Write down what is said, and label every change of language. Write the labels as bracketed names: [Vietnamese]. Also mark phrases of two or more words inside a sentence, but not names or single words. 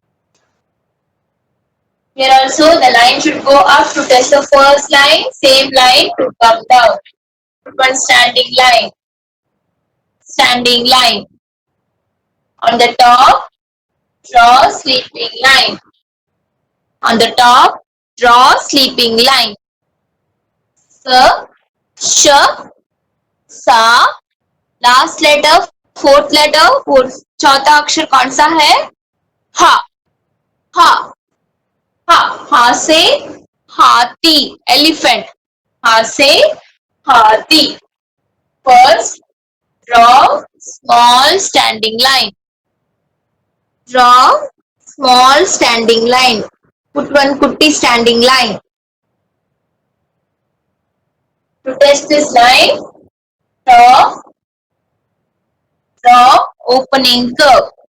[English] Here also the line should go up to touch the first line, same line to come down. Put one standing line. Standing line. On the top, draw sleeping line. On the top, draw sleeping line. Sa, sh, sa. Last letter, fourth letter, [Hindi] चौथा अक्षर कौन सा है? हा. हा. हा. हा से हाथी, elephant. हा से हाथी. [English] First, draw small standing line. Draw small standing line. Put one kutti standing line. To test this line, draw opening curve.